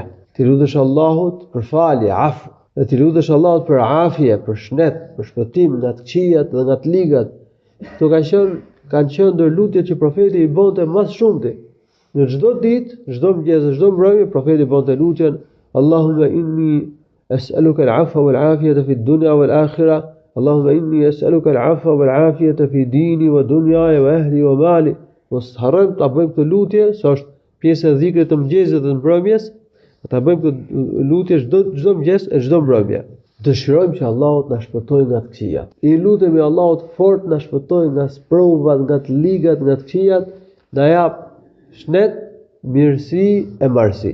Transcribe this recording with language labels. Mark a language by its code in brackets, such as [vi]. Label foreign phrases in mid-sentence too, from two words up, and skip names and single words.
[sq] Ti lutesh Allahut për falje, afu, dhe ti lutesh Allahut për afie, për shnet, për shpëtim nga të këqijat dhe nga të ligat. Këto kanë qenë ndër lutjet që profeti i bonte më së shumti. Në çdo ditë, çdo mëngjes, çdo mbrëmje profeti bonte lutjen: [ar] اللهم إني أسألك العفو والعافية في الدنيا والآخرة. اللهم إني أسألك العفو والعافية في ديني ودنياي وأهلي ومالي. [sq] Mos harrojmë ta bëjmë këtë lutje, se është pjesë e dhikrit të mëngjesit dhe të mbrëmjes. Ta bëjmë këtë lutje çdo mëngjes e çdo mbrëmje. Dëshirojmë që Allahu të na shpëtojë nga të këqijat. I lutemi Allahut fort na shpëtojë nga sprovat, nga të ligat, nga të këqijat, na jap shnet, mirësi e marrësi.